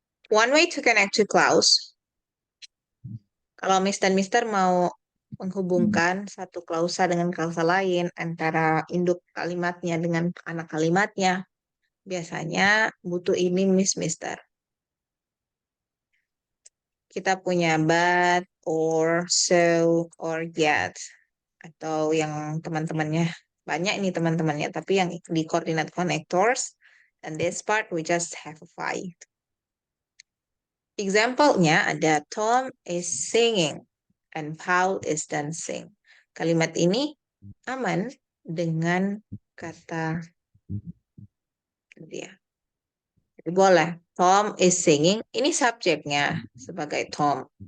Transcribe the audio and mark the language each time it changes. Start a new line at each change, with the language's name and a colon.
English: One way to connect to clause.
Indonesian: Kalau Miss dan Mister mau menghubungkan satu klausa dengan klausa lain, antara induk kalimatnya dengan anak kalimatnya, biasanya butuh ini Miss Mister. Kita punya but, or, so, or yet. Atau yang teman-temannya, banyak ini teman-temannya, tapi yang di coordinate connectors,
English: and this part we just have 5.
Indonesian: Example-nya ada
English: Tom is singing and Paul is dancing.
Indonesian: Kalimat ini aman dengan kata dia. Jadi boleh.
English: Tom is singing.
Indonesian: Ini subjeknya sebagai Tom.